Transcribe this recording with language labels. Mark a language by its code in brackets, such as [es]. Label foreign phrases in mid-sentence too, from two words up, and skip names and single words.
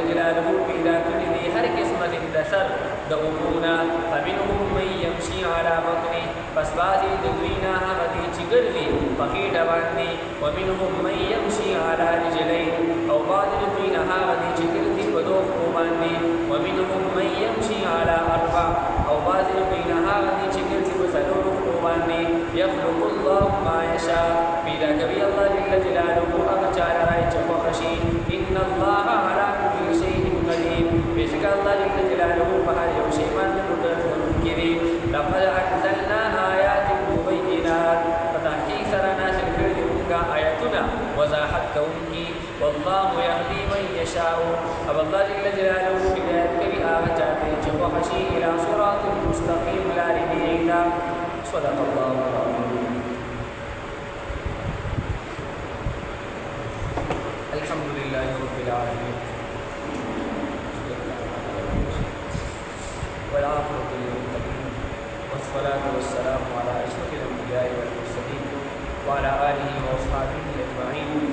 [ps] جلاله پیدا کړي دي هر قسمت د سر د امورنا [ar] فمنهم من يمشي على بطنه [ps] پس بعضې د دوی نه هغه دي چې ګرځي په خېټه باندې [ar] ومنهم من يمشي على رجلين [ps] او بعضې د دوی نه هغه دي چې ګرځي په دوه پښو باندې [ar] ومنهم من يمشي على اربع [ps] او بعضې د دوی نه هغه دي چې ګرځي په څلورو پښو باندې [ar] يخلق الله ما يشاء [ps] پیدا کوي الله [ar] جل جلاله [ps] هغه چا لره چې خوښه شي [ar] ان الله على كل شيء قدير [ps] بېشکه الله [ar] جل جلاله [ps] په هر یو شی باندې قدرت لرونکی دی [ar] لقد انزلنا آیات مبینات [ps] په تحقیق سره نازل کړي دي موږ آیتونه وضاحت کوونکي [ar] والله یهدي من یشاء [ps] او الله [ar] جل جلاله [ps] هدایت کوي هغه چا ته چې خوښه شي [ar] الى صراط مستقیم [ps] لارې نیغې ته [ar] صدق الله العظیم الحمد لله رب العالمين والعاقبة للمتقين والصلاة والسلام على أشرف الأنبياء والمرسلين وعلى آله وأصحابه أجمعين